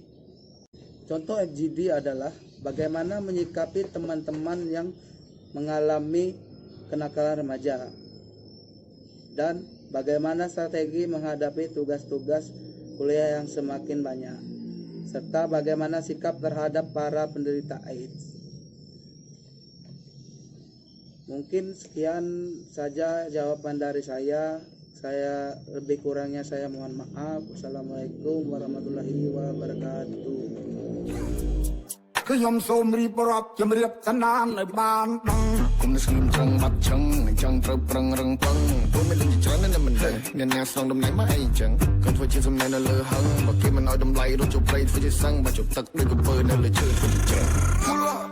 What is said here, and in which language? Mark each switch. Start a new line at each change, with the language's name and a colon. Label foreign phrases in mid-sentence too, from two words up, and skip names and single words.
Indonesian: Contoh FGD adalah bagaimana menyikapi teman-teman yang mengalami kenakalan remaja, dan bagaimana strategi menghadapi tugas-tugas kuliah yang semakin banyak, serta bagaimana sikap terhadap para penderita AIDS. Mungkin sekian saja jawaban dari saya. Lebih kurangnya saya mohon maaf.
Arabic: والسلام عليكم ورحمة الله وبركاته.
Khmer: ខ្ញុំសូមរៀបរាប់ជំរាបតាណានឲ្យបានដឹងគុំស្ងៀមចឹងបាត់ចឹងអញ្ចឹងត្រូវប្រឹងរឹងពឹងព្រោះមានលឹងច្រើនណាស់មិនដឹងអ្នកណាស្នងតំណែងមកអីអញ្ចឹងកុំធ្វើជាសំណែននៅលើហឹងបើគេមិនឲ្យតម្លៃរត់ជុំព្រៃធ្វើជាសឹងបើជុំទឹកដូចកំពើនៅលើឈើធ្វើជាច្រើន